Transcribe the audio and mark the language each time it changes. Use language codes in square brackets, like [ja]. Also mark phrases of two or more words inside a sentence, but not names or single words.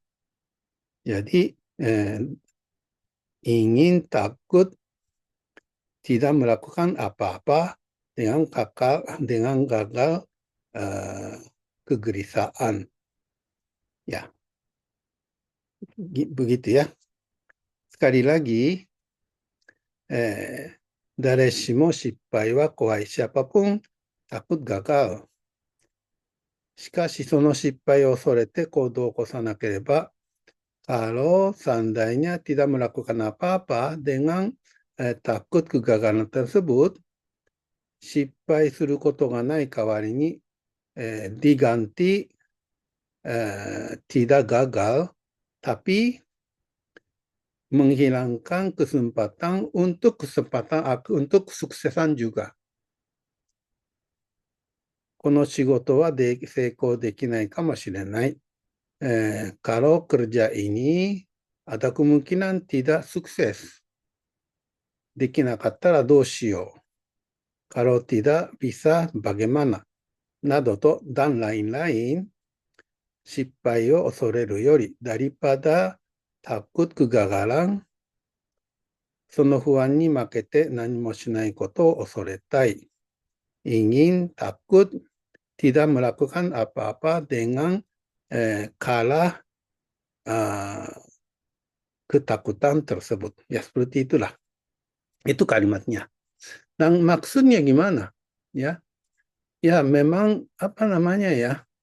[id] Jadi ingin takut tidak melakukan apa-apa dengan gagal kegelisahan. Ya, begitu ya. Sekali lagi, [ja] 誰しも失敗は怖い。 [id] siapapun takut gagal. [ja] しかしその失敗を恐れて行動を起こさなければ、 [id] kalau seandainya tidak melakukan apa-apa dengan takut kegagalan tersebut, [ja] 失敗することがない代わりに、 [id] diganti tidak gagal, tapi menghilangkan kesempatan untuk kesuksesan juga. [ja] この仕事は成功できないかもしれない。 [id] Kalau kerja ini ada kemungkinan tidak sukses. [ja] できなかったらどうしよう。 [id] Kalau tidak bisa bagaimana? などと dan lain-lain [ja] 失敗を恐れるより [id] daripada takut kegagalan [ja] その不安に負けて何もしないことを恐れたい。 [id] ingin takut tidak melakukan apa-apa dengan kalah ketakutan tersebut. Ya seperti itulah. Itu kalimatnya. Dan maksudnya gimana? Ya, ya memang apa namanya ya?